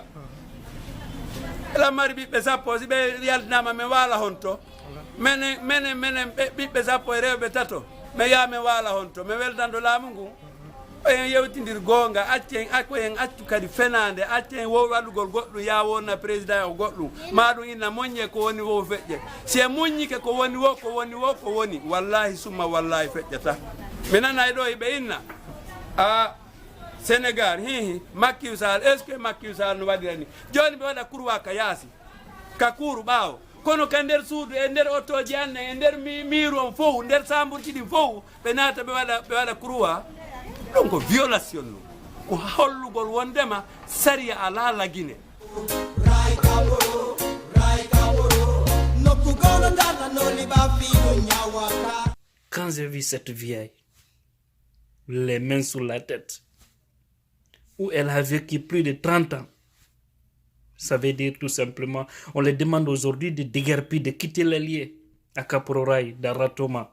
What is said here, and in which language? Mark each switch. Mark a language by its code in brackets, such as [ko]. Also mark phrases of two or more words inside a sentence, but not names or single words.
[ff] ilan mari ɓiɓɓe sappo si ɓe yaltinama min waala honto menen ɓiɓɓe sappo e rewɓe tato me ya me wala honto me weltando laamu ngu en yewtindir gonga accen en accu kadi fenande accen wo wadugol goɗɗum ya wonna président o goɗɗum maɗum inna moññe ko woni wo feƴƴe si e moññike ko woni wo ko woni wallahi summa wallahi feƴƴata mi nanay ɗo ɓe inna Sénégal hihi Macky Sall [fr] est ce que [ff] Macky Sall no waɗirani joni ɓe waɗa kurwa ka yaasi ka kuuru ɓaawo kono ka nder suudu e nder otoji anne e nder miiru on fof nder samburji ɗin fof ɓe naata ɓe waɗa croix ɗum ko violation ɗum ko hollugol wondema saria ala lagine. [fr] Quand j'ai vu cette vieille, les mains sur la tête, où elle a vécu plus de 30 ans, ça veut dire tout simplement, on les demande aujourd'hui de déguerpir, de quitter les lieux à Caporail, dans Ratoma.